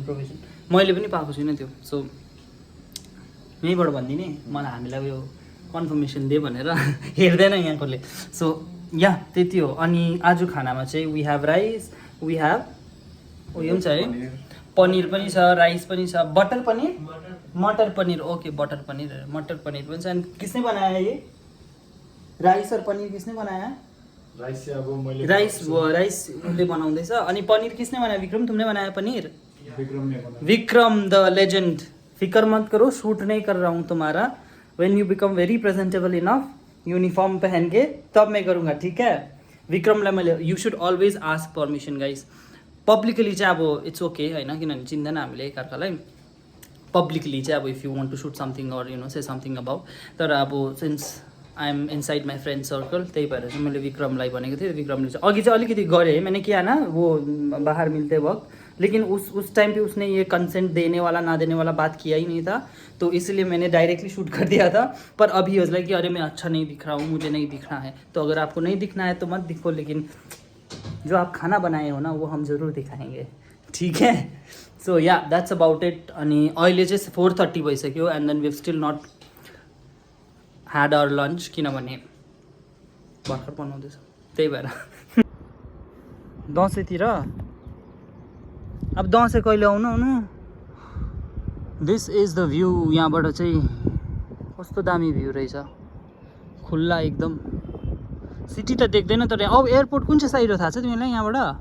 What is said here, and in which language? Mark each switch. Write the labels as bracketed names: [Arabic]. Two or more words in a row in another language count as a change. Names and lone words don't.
[Nepali] प्रोभिजन मैले पनि पाएको छुइनँ त्यो सो यहीँबाट भनिदिने मलाई हामीलाई उयो कन्फर्मेसन दे भनेर हेर्दैन यहाँकोले सो या त्यति हो अनि आज खानामा चाहिँ [English] we have rice we have [Nepali] उयो पनि छ है पनिर पनि छ राइस पनि छ बटर पनीर मटर पनीर ओके मटर पनीर पनि छ अनि [Hindi] किसने बनाया ये राइस और पनीर किसने बनाया [Nepali] राइस चाहिँ अब मैले राइस उसले बनाउँदैछ अनि [Hindi] पनीर किसने बनाया विक्रम तुमने बनाया पनीर विक्रम द लेजेंड फिकर मत करो शूट नहीं कर रहा हूँ तुम्हारा [English] when you become very presentable enough [Hindi] यूनिफॉर्म पहन के तब मैं करूँगा ठीक है [Nepali] विक्रमलाई मैले [English] you should always ask permission guys publicly [Nepali] चाहिँ अब [English] it's okay [Nepali] होइन किनभने चिन्दैन हामीले एकअर्कालाई पब्लिकली चाहिँ अब [English] if you want to shoot something or say something about [Nepali] तर अब [English] since I am inside my friend circle [Nepali] त्यही भएर चाहिँ मैले विक्रमलाई भनेको थिएँ विक्रमले चाहिँ अघि चाहिँ अलिकति गरेँ है [Hindi] मैंने किया ना वो बाहर मिलते वक्त लेकिन उस टाइम पे उसने ये कंसेंट देने वाला ना देने वाला बात किया ही नहीं था तो इसलिए मैंने डायरेक्टली शूट कर दिया था पर अभी [English] was like [Hindi] कि अरे मैं अच्छा नहीं दिख रहा हूँ मुझे नहीं दिखना है तो अगर आपको नहीं दिखना है तो मत दिखो लेकिन जो आप खाना बनाए हो ना वो हम ज़रूर दिखाएंगे ठीक है [English] so yeah that's about it [Nepali] अनि अहिले चाहिँ 4:30 भइसक्यो [English] and then we still not had our lunch [Nepali] किनभने भर्खर बनाउँदैछ त्यही भएर दसैँतिर अब दसैँ कहिले आउनु [English] this is the view [Nepali] यहाँबाट चाहिँ कस्तो दामी भ्यू रहेछ खुल्ला एकदम सिटी त देख्दैन तर अब एयरपोर्ट कुन चाहिँ साइड हो थाहा छ तिमीलाई यहाँबाट